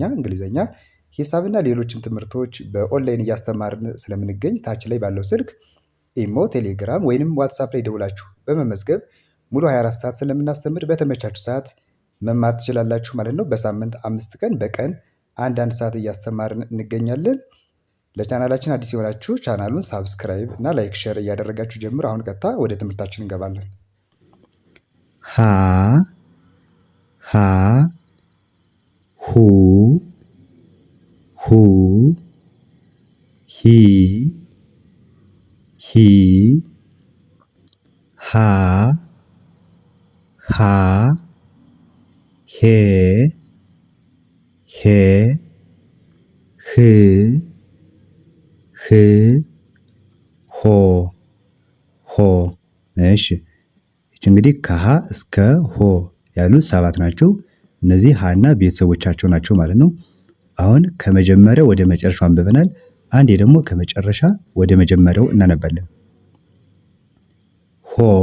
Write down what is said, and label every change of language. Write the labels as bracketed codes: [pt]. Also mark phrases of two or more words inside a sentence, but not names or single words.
[am] እንግሊዝኛ፣ ሂሳብና ሌሎችም ትምህርቶች በኦንላይን እያስተማርን ስለምንገኝ ታች ላይ ባለው ስልክ ኢሞ፣ ቴሌግራም ወይንም ዋትሳፕ ላይ ደውላችሁ በመመዝገብ ሙሉ 24 ሰዓት ስለምናስተምር በተመቻችሁ ሰዓት መማር ትችላላችሁ ማለት ነው። በሳምንት 5 ቀን በቀን አንዳንድ ሰዓት እያስተማርን እንገኛለን። ለቻናላችን አዲስ የሆናችሁ ቻናሉን ሳብስክራይብ እና ላይክ ሼር እያደረጋችሁ ጀምር። አሁን ቀጥታ ወደ ትምህርታችን እንገባለን። ሀ ሀ ሁ ሁ ሂ ሂ ሃ ሃ ሄ ሄ ህ ህ ሆ ሆ። እሺ ይች እንግዲህ ከሀ እስከ ሆ ያሉ 7 ናቸው። እነዚህ ሀና ቤተሰቦቻቸው ናቸው ማለት ነው። አሁን ከመጀመሪያው ወደ መጨረሻው አንብበናል። አንዴ ደግሞ ከመጨረሻ ወደ መጀመሪያው እናነባለን። ሆ